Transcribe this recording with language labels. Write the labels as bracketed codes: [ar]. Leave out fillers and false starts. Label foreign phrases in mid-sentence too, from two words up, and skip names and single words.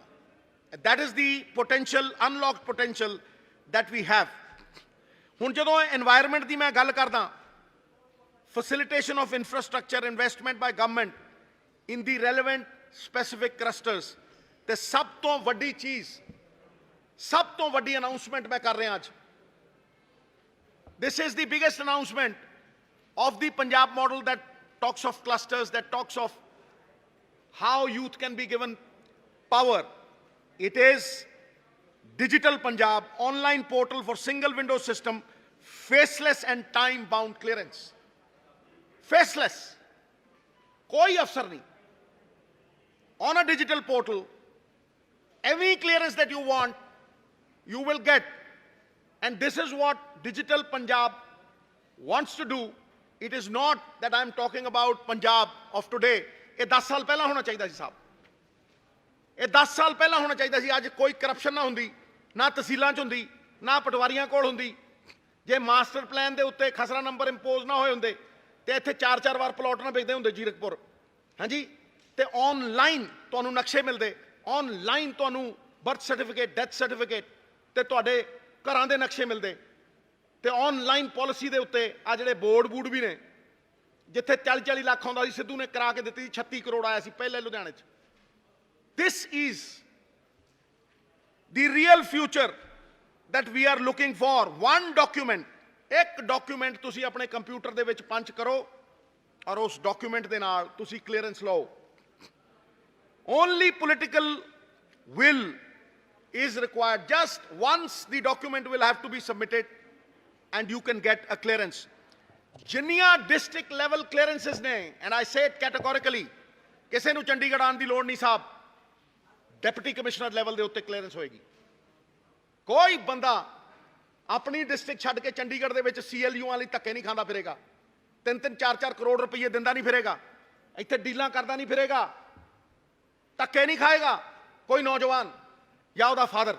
[en] And that is the potential, unlocked potential that we have. [pa] ਹੁਣ ਜਦੋਂ environment ਦੀ ਮੈਂ ਗੱਲ ਕਰਦਾ, [en] facilitation of infrastructure investment by government in the relevant specific clusters, [pa] ਤੇ ਸਭ ਤੋਂ ਵੱਡੀ ਚੀਜ਼, ਸਭ ਤੋਂ ਵੱਡੀ ਅਨਾਉਂਸਮੈਂਟ ਮੈਂ ਕਰ ਰਿਹਾ ਅੱਜ। [en] This is the biggest announcement of the Punjab model that talks of clusters, that talks of how youth can be given power. It is Digital Punjab, online portal for single window system, faceless and time bound clearance. Faceless. [hi] कोई अफसर नहीं. [en] On a digital portal, any clearance that you want, you will get. And this is what Digital Punjab wants to do. It is not that I'm talking about Punjab of today. [pa] ਇਹ 10 ਸਾਲ ਪਹਿਲਾਂ ਹੋਣਾ ਚਾਹੀਦਾ ਸੀ ਸਾਹਿਬ। ਇਹ 10 ਸਾਲ ਪਹਿਲਾਂ ਹੋਣਾ ਚਾਹੀਦਾ ਸੀ। ਅੱਜ ਕੋਈ ਕਰਪਸ਼ਨ ਨਾ ਹੁੰਦੀ, ਨਾ ਤਹਿਸੀਲਾਂ 'ਚ ਹੁੰਦੀ, ਨਾ ਪਟਵਾਰੀਆਂ ਕੋਲ ਹੁੰਦੀ। ਜੇ ਮਾਸਟਰ ਪਲਾਨ ਦੇ ਉੱਤੇ ਖਸਰਾ ਨੰਬਰ ਇੰਪੋਜ਼ ਨਾ ਹੋਏ ਹੁੰਦੇ ਤੇ ਇੱਥੇ 4-4 ਵਾਰ ਪਲਾਟ ਨਾ ਵੇਚਦੇ ਹੁੰਦੇ ਜੀਰਕਪੁਰ, ਹਾਂਜੀ। ਤੇ ਆਨਲਾਈਨ ਤੁਹਾਨੂੰ ਨਕਸ਼ੇ ਮਿਲਦੇ, ਆਨਲਾਈਨ ਤੁਹਾਨੂੰ ਬਰਥ ਸਰਟੀਫਿਕੇਟ, ਡੈਥ ਸਰਟੀਫਿਕੇਟ ਤੇ ਤੁਹਾਡੇ ਘਰਾਂ ਦੇ ਨਕਸ਼ੇ ਮਿਲਦੇ। ਤੇ ਆਨਲਾਈਨ ਪਾਲਿਸੀ ਦੇ ਉੱਤੇ ਆ ਜਿਹੜੇ ਬੋਰਡ ਵੀ ਨੇ, ਜਿੱਥੇ 40-40 ਲੱਖ ਆਉਂਦਾ ਸੀ, ਸਿੱਧੂ ਨੇ ਕਰਾ ਕੇ ਦਿੱਤੀ, 36 ਕਰੋੜ ਆਇਆ ਸੀ ਪਹਿਲੇ ਲੁਧਿਆਣੇ 'ਚ। [en] This is the real future that we are looking for. One document, [pa] ਇੱਕ ਡਾਕੂਮੈਂਟ ਤੁਸੀਂ ਆਪਣੇ ਕੰਪਿਊਟਰ ਦੇ ਵਿੱਚ ਪੰਚ ਕਰੋ ਔਰ ਉਸ ਡਾਕੂਮੈਂਟ ਦੇ ਨਾਲ ਤੁਸੀਂ ਕਲੀਅਰੈਂਸ ਲਓ। [en] Only political will is required. Just once the document will have to be submitted and you can get a clearance. ਜਿੰਨੀਆਂ district level clearances ਨੇ, and I say it categorically, [pa] ਕਿਸੇ ਨੂੰ ਚੰਡੀਗੜ੍ਹ ਆਉਣ ਦੀ ਲੋੜ ਨਹੀਂ ਸਾਹਿਬ, ਡਿਪਟੀ ਕਮਿਸ਼ਨਰ ਲੈਵਲ ਦੇ ਉੱਤੇ ਕਲੀਅਰੈਂਸ ਹੋਏਗੀ। ਕੋਈ ਬੰਦਾ ਅਪਣੀ ਡਿਸਟ੍ਰਿਕਟ ਛੱਡ ਕੇ ਚੰਡੀਗੜ੍ਹ ਦੇ ਵਿੱਚ CLU ਵਾਲੀ ਧੱਕੇ ਨਹੀਂ ਖਾਂਦਾ ਫਿਰੇਗਾ, 3-3 4-4 ਕਰੋੜ ਰੁਪਏ ਦਿੰਦਾ ਨਹੀਂ ਫਿਰੇਗਾ, ਇੱਥੇ ਡੀਲਾਂ ਕਰਦਾ ਨਹੀਂ ਫਿਰੇਗਾ, ਧੱਕੇ ਨਹੀਂ ਖਾਏਗਾ ਕੋਈ ਨੌਜਵਾਨ ਯਾ ਉਹਦਾ ਫਾਦਰ।